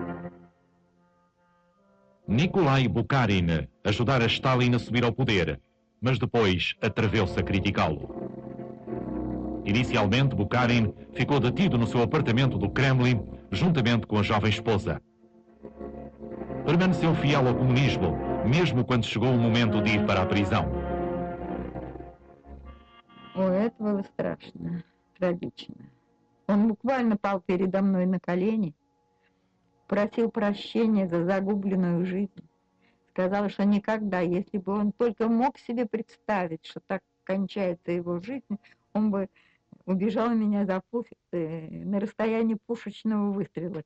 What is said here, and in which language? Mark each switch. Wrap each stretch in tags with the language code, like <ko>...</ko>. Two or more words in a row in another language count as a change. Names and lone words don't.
<pt>Nikolai Bukharin ajudara Stalin a subir ao poder, mas depois atreveu-se a criticá-lo. Inicialmente, Bukharin ficou detido no seu apartamento do Kremlin, juntamente com a jovem esposa. Permaneceu fiel ao comunismo, mesmo quando chegou o momento de ir para a prisão.</pt> <ru>Ой, это было страшно, трагично. Он буквально пал передо мной на колени, просил прощения за загубленную жизнь. Сказал, что никогда, если бы он только мог себе представить, что так кончается его жизнь, он бы убежал меня на расстоянии пушечного выстрела.</ru>